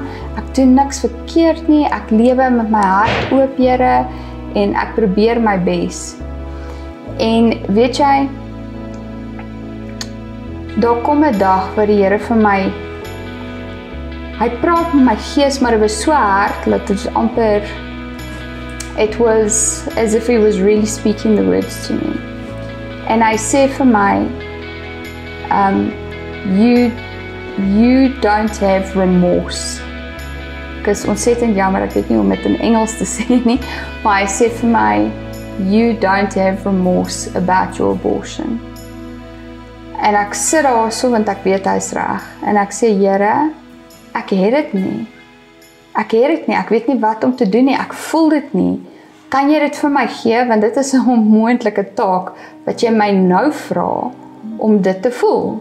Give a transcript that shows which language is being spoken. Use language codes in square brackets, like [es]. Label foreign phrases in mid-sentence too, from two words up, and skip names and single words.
[af] Ek doen niks verkeerd nie. Ek lewe met my hart oop, Here, en ek probeer my bes. En weet jy, daar kom 'n dag waar die Here vir my hy praat met my gees, maar dit was so hard dat dit amper [en] it was as if he was really speaking the words to me. [af] En hy sê vir my [en] you don't have remorse. [af] Because ontsettend jammer, ek weet nie hoe om dit in Engels te sê nie, maar hy sê vir my [en] you don't have remorse about your abortion. [af] En ek sit daar so want ek weet hy's reg en ek sê Here, ek het dit nie. Ek weet nie wat om te doen nie. Ek voel dit nie. kan jy dit vir my gee, want dit is 'n onmoontlike taak, wat jy my nou vra, om dit te voel.